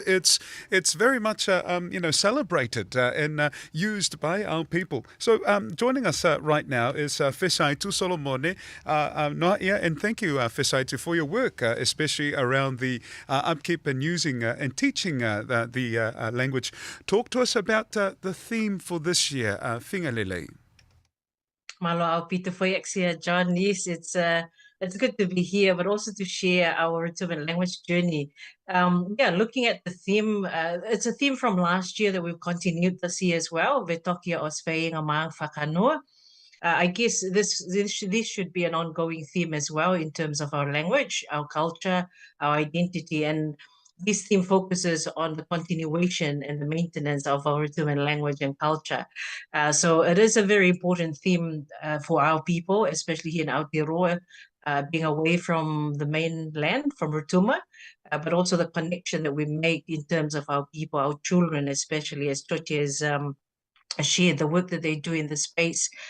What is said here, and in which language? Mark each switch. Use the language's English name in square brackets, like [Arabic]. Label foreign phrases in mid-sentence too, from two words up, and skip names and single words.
[English] It's very much, celebrated and used by our people. So joining us right now is Fesaitu Solomone, [Rotuman] Noa ia, [English] and thank you, Fesaitu, for your work, especially around the upkeep and using and teaching the language. Talk to us about the theme for this year, Whingalele. [Rotuman] Malo au pita Fäeag, [English] John. Yes, it's good to be here, but also to share our Rotuman language journey. Looking at the theme, it's a theme from last year that we've continued this year as well. [Rotuman] Vetokia os Fäeag mang whakanoa. [English] I guess this should be an ongoing theme as well in terms of our language, our culture, our identity, and this theme focuses on the continuation and the maintenance of our Rotuman language and culture. So it is a very important theme for our people, especially here in Aotearoa, being away from the mainland, from Rotuma, but also the connection that we make in terms of our people, our children, especially as Toche has shared the work that they do in the space.